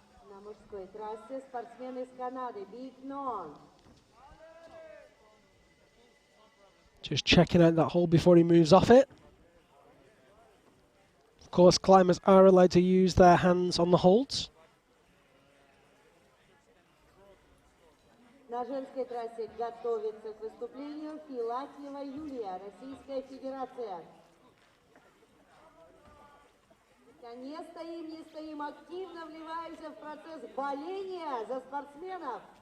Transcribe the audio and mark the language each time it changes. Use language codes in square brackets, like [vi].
[ru] На мужской трассе спортсмен из Канады Big Non. [en] Just checking out that hole before he moves off it. Of course, climbers are allowed to use their hands on the holds. [ru] На женской трассе готовится к выступлению Филатьева Юлия, Российская Федерация. Не стоим, не стоим, активно вливаемся в процесс боления за спортсменов.